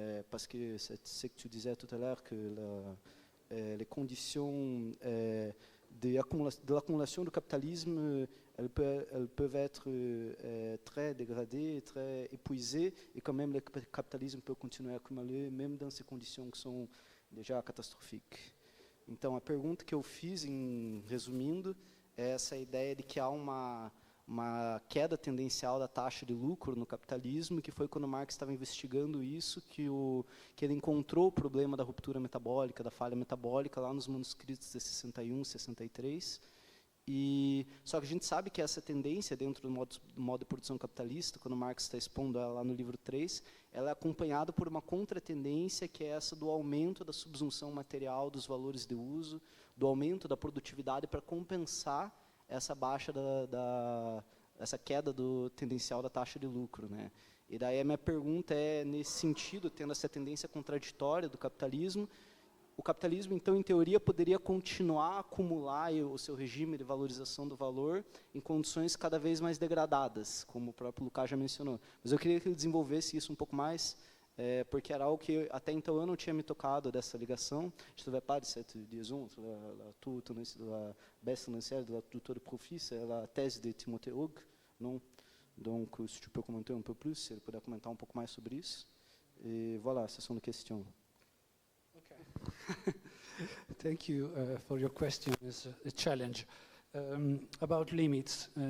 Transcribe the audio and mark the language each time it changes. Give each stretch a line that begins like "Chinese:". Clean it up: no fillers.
French: Parce que c'est ce que tu disais tout à l'heure, que les conditions de l'accumulation du capitalisme, elles peuvent être très dégradées, très épuisées, et quand même le capitalisme peut continuer à accumuler, même dans ces conditions qui sont déjà catastrófique.
Portuguese: Então, a pergunta que eu fiz, resumindo, é essa ideia de que há uma queda tendencial da taxa de lucro no capitalismo, que foi quando Marx estava investigando isso, que ele encontrou o problema da ruptura metabólica, da falha metabólica, lá nos manuscritos de 61, 63, só que a gente sabe que essa tendência dentro do modo de produção capitalista, quando Marx está expondo ela lá no livro 3, ela é acompanhada por uma contratendência, que é essa do aumento da subsunção material dos valores de uso, do aumento da produtividade para compensar essa baixa essa queda do tendencial da taxa de lucro, né? E daí a minha pergunta é, nesse sentido, tendo essa tendência contraditória do capitalismo, o capitalismo, então, em teoria, poderia continuar a acumular o seu regime de valorização do valor em condições cada vez mais degradadas, como o próprio Lucas já mencionou. Mas eu queria que ele desenvolvesse isso um pouco mais, porque era algo que até então eu não tinha me tocado dessa ligação.
French: Je ne savais pas de cette liaison entre la baisse tendancielle du taux de profit, c'est la thèse de Timothée Hogg, non? Donc, se tu peux commenter un peu plus,
Portuguese: se ele puder comentar um pouco mais sobre isso.
French: Et voilà, ce sont les questions.
English: Thank you for your question. It's a challenge. About limits.